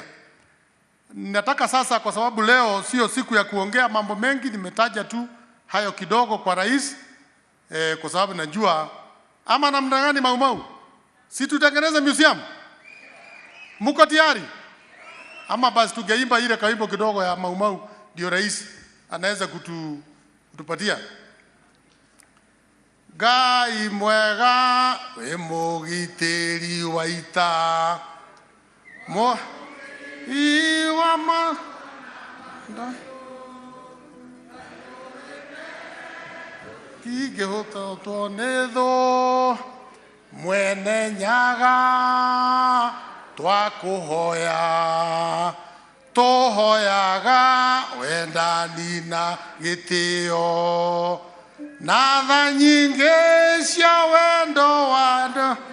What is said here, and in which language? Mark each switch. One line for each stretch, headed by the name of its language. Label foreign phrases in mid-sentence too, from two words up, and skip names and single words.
Swahili: Nataka sasa, kwa sababu leo sio siku ya kuongea mambo mengi, nimetaja tu hayo kidogo kwa Rais, kwa sababu najua ama namna gani Maumau, si tutengeneze museum? Mko tayari? Ama basi tungeimba ile kaimbo kidogo ya Maumau ndio Rais anaweza kutupatia.
Kikuyu: Ngai mwega we mũgitĩri wa ita iwa tingĩhota nĩ thũ mwene nyaga twakũhoya tũhoyaga wendani na gĩtĩo na tha nyingĩ cia wendo wa